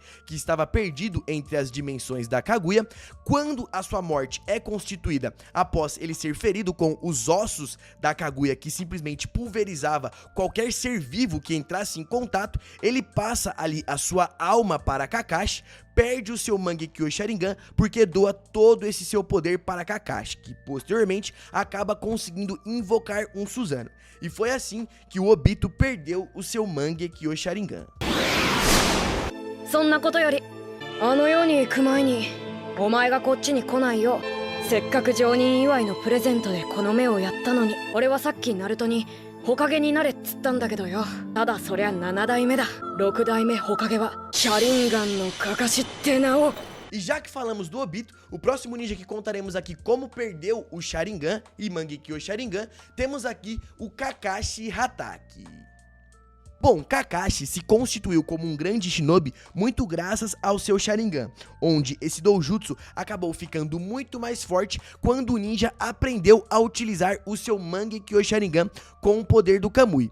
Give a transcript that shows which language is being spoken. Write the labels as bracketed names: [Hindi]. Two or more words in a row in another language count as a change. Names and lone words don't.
[Portuguese] que estava perdido entre as dimensões da Kaguya, quando a sua morte é constituída após ele ser ferido com os ossos da Kaguya, que simplesmente pulverizava qualquer ser vivo que entrasse em contato, ele passa ali a sua alma para Kakashi, perde o seu Mangekyo Sharingan porque doa todo esse seu poder para Kakashi, que posteriormente acaba conseguindo invocar um Susanoo. E foi assim que o Obito perdeu o seu Mangekyo Sharingan. [Japanese] そんなことよりあの世に行く前にお前がこっちに来ないようせっかく常任祝いのプレゼントでこの目をやったのに俺はさっきナルトに火影になれっつったんだけどよただそりゃ7代目だ6代目火影はシャリンガンのかかしって名を [Portuguese] E já que falamos do Obito, o próximo ninja que contaremos aqui como perdeu o Sharingan e Mangekyo Sharingan, temos aqui o Kakashi Hatake. Bom, Kakashi se constituiu como um grande shinobi muito graças ao seu Sharingan, onde esse doujutsu acabou ficando muito mais forte quando o ninja aprendeu a utilizar o seu Mangekyo Sharingan com o poder do Kamui.